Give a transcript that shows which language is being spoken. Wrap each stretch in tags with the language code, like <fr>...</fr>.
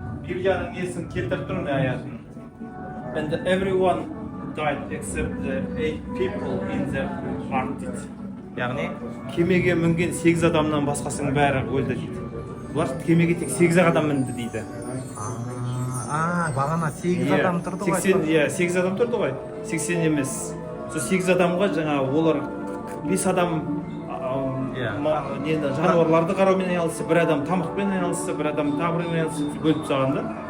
<kk>Библияның несін келтіріп тұрмын аясын.</kk> <en>And everyone died except the 8 people in the ark</en> <kk>дейді. яғни Кемеге мінген 8 адамнан басқасының бәрі өлді дейді. Бұлар кемеге тек 8 адам мінді дейді. бағана 8 адам тұрды ғой 80, 8 адам тұрды ғой. 80 емес. Сол 8 адамға жаңа олар 5 адам жануарларды қараумен айналысты, бір адам тамақпен айналысты, бір адам тағырмен айналысты, бөліп тастаған да.</kk>